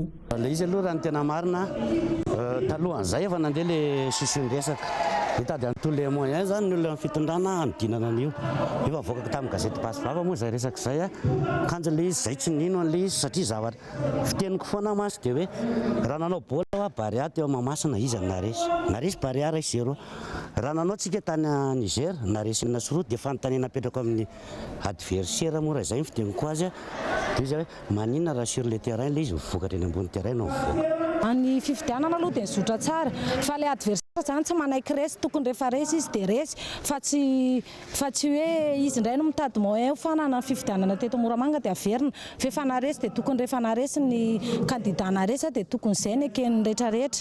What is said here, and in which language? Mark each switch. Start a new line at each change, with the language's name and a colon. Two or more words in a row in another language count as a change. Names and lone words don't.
Malagasy: Ilay izy aloha raha ny tena marina talohan'izay efa nandeha le sosindresaka hitady an'tolo
French: le moyen
Malagasy: zany ny olona fitondrana anodinana an'io efa voakaka tamin'ny gazety Basy Vava moa zay resaka izay kanjo le izy zay tsy nino an'le izy satria zavatra fiteniko foana masy dia hoe raha nanao baolina Barea teo Mahamasina izy naresy Barea 0. Raha nanao tsika tany Niger naresy Nasoro dia fanontaniana apetrako amin'ny adversaire moa raha izay fiteniko azy dia izy hoe maninona raha
French: sur le terrain
Malagasy: le izy mivokatra eny ambony terrain no mivoaka. Any fifidianana aloha dia nizotra tsara fa le adversaire zany tsy manaiky resy tokony rehefa resy izy dia resy fa tsy hoe izy indray no mitady moyen fanana fifidianana teto Moramanga dia averina fa naresy dia tokony rehefa naresy ny kandida naresy dia tokony izay ny ekeny rehetrarehetra.